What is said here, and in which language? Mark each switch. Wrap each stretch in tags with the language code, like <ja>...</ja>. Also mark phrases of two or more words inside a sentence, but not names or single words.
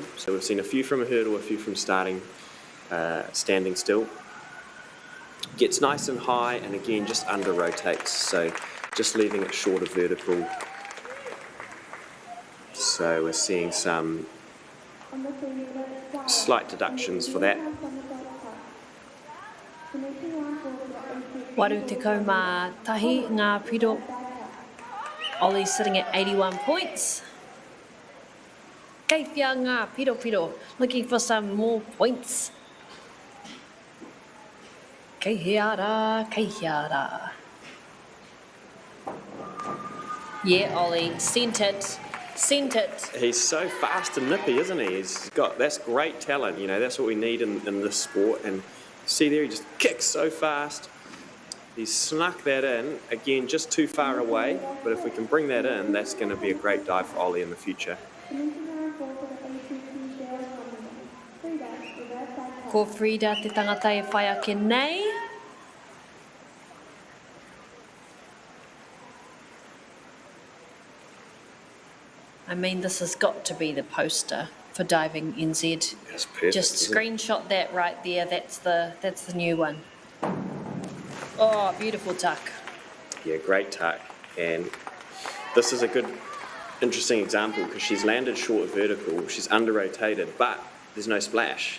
<en>So we've seen a few from a hurdle, a few from standing still. Gets nice and high, and again just under rotates. So just leaving it short of vertical. So we're seeing some slight deductions for that.</en> <mi>Waru te kaumā tahi ngā piro.</mi> <en>Ollie sitting at 81 points.</en> <mi>Kei whia ngā piro,</mi> <en>looking for some more points.</en> <mi>Kei hiara.</mi> <en>Yeah, Ollie, sent it. He's so fast and nippy, isn't he? That's great talent, you know, that's what we need in this sport. And see there, he just kicks so fast. He's snuck that in, again, just too far away, but if we can bring that in, that's going to be a great dive for Ollie in the future.</en> <mi>Ko Frida te tangata e whai ake nei.</mi> <en>I mean, this has got to be the poster for Diving NZ. That's perfect. Just screenshot that right there. That's the new one. Oh, beautiful tuck. Yeah, great tuck. And this is a good, interesting example because she's landed short vertical, she's under-rotated, but there's no splash.</en>